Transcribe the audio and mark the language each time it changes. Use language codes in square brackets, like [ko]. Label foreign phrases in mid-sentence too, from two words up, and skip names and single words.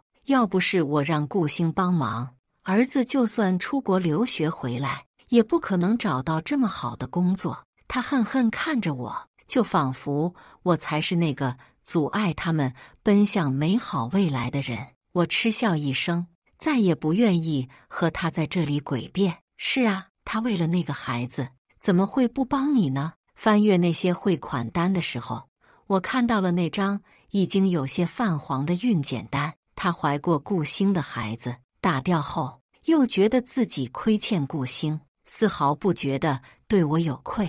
[zh] 要不是我讓顧星幫忙，兒子就算出國留學回來，也不可能找到這麼好的工作。” 他恨恨看着我，就仿佛我才是那個阻礙他們奔向美好未來的人。我嗤笑一聲，再也不願意和他在這裡詭辯。是啊，他為了那個孩子，怎麼會不幫你呢？翻閱那些匯款單的時候，我看到了那張已經有些泛黃的孕檢單。他懷過顧星的孩子，打掉後又覺得自己虧欠顧星，絲毫不覺得對我有愧。